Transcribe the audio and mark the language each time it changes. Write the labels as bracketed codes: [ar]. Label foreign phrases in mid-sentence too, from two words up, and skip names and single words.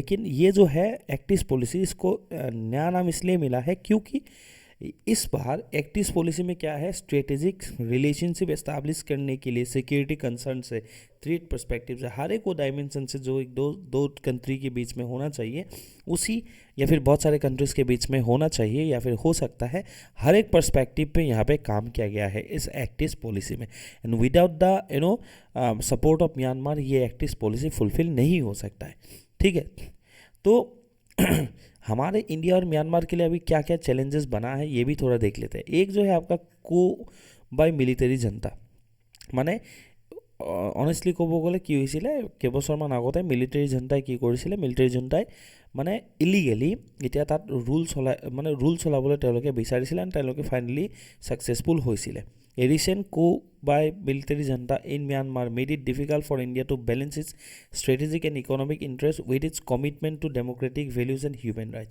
[hi] लेकिन ये जो है एक्ट ईस्ट पॉलिसी, इसको नया नाम इसलिए मिला है क्योंकि इस बार एक्ट ईस्ट पॉलिसी में क्या है, [en] strategic relationship establish [hi] करने के लिए [en] security concern [hi] से, [en] trade perspective [hi] से, हर एक वो डायमेंशन से जो एक दो कंट्री के बीच में होना चाहिए, उसी या फिर बहुत सारे कंट्रीज़ के बीच में होना चाहिए या फिर हो सकता है, हर एक पर्सपेक्टिव पे यहाँ पे काम किया गया है इस एक्ट ईस्ट पॉलिसी में. [en] and without the support of Myanmar [hi] ये एक्ट ईस्ट पॉलिसी फुलफिल नहीं हो सकता है, ठीक है. तो हमारे इंडिया और म्यांमार के लिए अभी क्या क्या चैलेंजेस बना है ये भी थोड़ा देख लेते हैं। एक जो है आपका [en] coup by military junta, [as] মানে অনেষ্টলি ক'ব গ'লে কি হৈছিলে কেইবছৰমান আগতে [en] military juntaই [as] কি কৰিছিলে, [en] military juntaই [as] মানে ইলিগেলি এতিয়া তাত ৰুল চলাবলৈ তেওঁলোকে বিচাৰিছিলে এণ্ড তেওঁলোকে [en] finally successful [as] হৈছিলে। [en] A recent by military junta in Myanmar made it difficult for India to balance its strategic and economic interest with its commitment to democratic values and human rights.